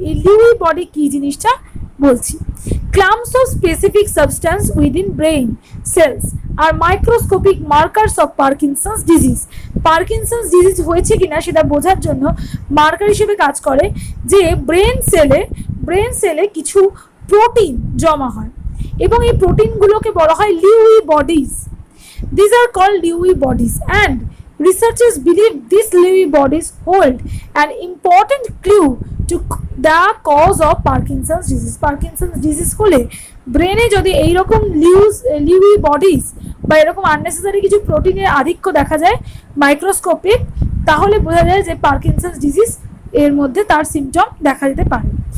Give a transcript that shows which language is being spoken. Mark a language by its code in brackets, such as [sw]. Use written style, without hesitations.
[bn] এই Lewy body কি জিনিসটা বলছি, [en] Clumps of specific substance within brain cells আর microscopic markers of Parkinson's disease. [bn] Parkinson's disease হয়েছে কিনা সেটা বোঝার জন্য মার্কার হিসেবে কাজ করে যে ব্রেন সেলে কিছু প্রোটিন জমা হয়, এবং এই প্রোটিনগুলোকে বলা হয় Lewy bodies. [en] These are called Lewy bodies, and researchers believe these Lewy bodies hold an important clue to the cause of Parkinson's disease. [bn] Parkinson's disease হলে ব্রেনে যদি এইরকম লিউই বডিজ বা এরকম আননেসেসারি কিছু প্রোটিনের আধিক্য দেখা যায় মাইক্রোস্কোপিক, তাহলে বোঝা যায় যে পার্কিনসন্স ডিজিজ এর মধ্যে তার সিমটম দেখা যেতে পারে।